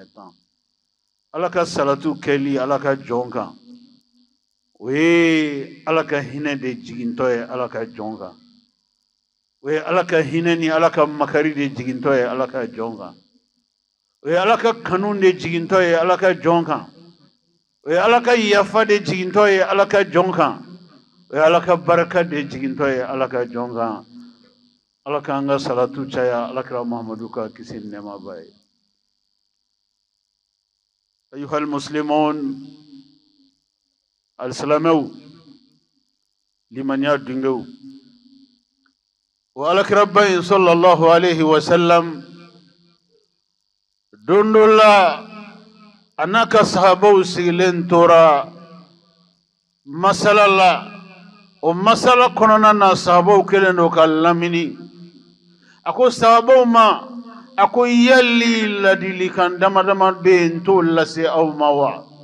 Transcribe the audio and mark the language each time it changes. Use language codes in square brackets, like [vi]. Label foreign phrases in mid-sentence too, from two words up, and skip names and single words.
[bm] 10 ala ka salatu kɛli ala ka jɔn kan o ye ala ka hinɛ de jigintɔ ye ala ka jɔn kan o ye ala ka hinɛ ni ala ka makari de jigintɔ ye ala ka jɔn kan o ye ala ka kanu de jigintɔ ye ala ka jɔn kan o ye ala ka yafa de jigintɔ ye ala ka jɔn kan o ye ala ka baraka de jigintɔ ye ala ka jɔn kan ala k'an ka salatu caya alakira muhamadu ka kisi ni nɛɛma b'a ye [ar] أيها المسلمون [bm] alsilamɛw limaniya dungew o alakira ba in [ar] صلى الله عليه وسلم [bm] don dɔ la a n'a ka sahabaw sigilen tora masala la o masala kɔnɔna na sahabaw kɛlen don ka lamini a ko sahabaw ma a ko yali ladilikan dama dama bɛ yen n t'o lase aw ma wa